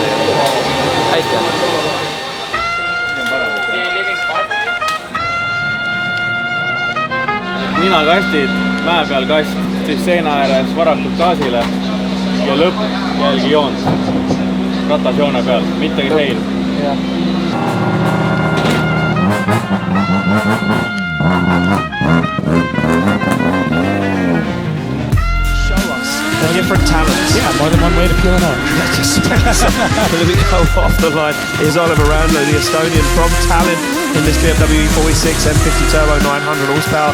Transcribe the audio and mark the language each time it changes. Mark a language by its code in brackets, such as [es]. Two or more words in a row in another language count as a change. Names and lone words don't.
[et] Hästi on. Ninakastid, mäe peal kast, siis seina ääres varakult gaasile ja lõpp jälgi joont. Ratasjoone peal, mittegi sein. [en] The different talents. Yeah, more than one way to peel an orange. Just go off the line is Oliver Randlow, the Estonian from Tallinn in this BMW E46 M50 Turbo 900 horsepower.